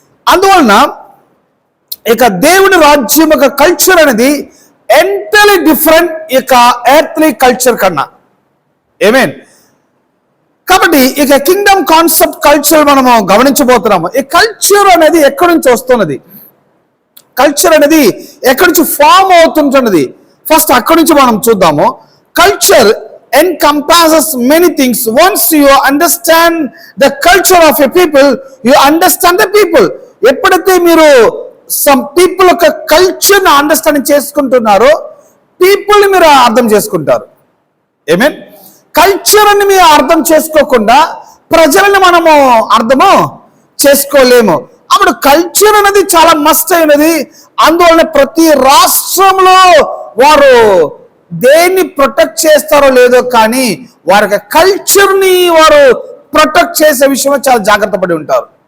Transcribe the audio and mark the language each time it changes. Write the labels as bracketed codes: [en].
[te] అందువలన ఇక దేవుని రాజ్యం యొక్క కల్చర్ అనేది ఎంటైర్లీ డిఫరెంట్ ఇక ఎర్త్లీ కల్చర్ కన్నా. ఏమేన్ కాబట్టి ఇక కింగ్డమ్ కాన్సెప్ట్ కల్చర్ మనము గమనించబోతున్నాము. ఈ కల్చర్ అనేది ఎక్కడి నుంచి వస్తున్నది, కల్చర్ అనేది ఎక్కడి నుంచి ఫామ్ అవుతుంటున్నది, ఫస్ట్ అక్కడి నుంచి మనం చూద్దాము. [en] Culture encompasses many things. Once you understand the culture of a people, you understand the people. [te] ఎప్పుడైతే మీరు [en] some people [te] యొక్క కల్చర్ ని అండర్స్టాండింగ్ చేసుకుంటున్నారో పీపుల్ ని మీరు అర్థం చేసుకుంటారు. ఏమేన్ కల్చర్ అని మీరు అర్థం చేసుకోకుండా ప్రజలను మనము అర్థము చేసుకోలేము. అప్పుడు కల్చర్ అనేది చాలా మస్ట్ అయినది. అందువలన ప్రతి రాష్ట్రంలో వారు దేన్ని ప్రొటెక్ట్ చేస్తారో లేదో కానీ వారి కల్చర్ ని వారు ప్రొటెక్ట్ చేసే విషయంలో చాలా జాగ్రత్త పడి ఉంటారు.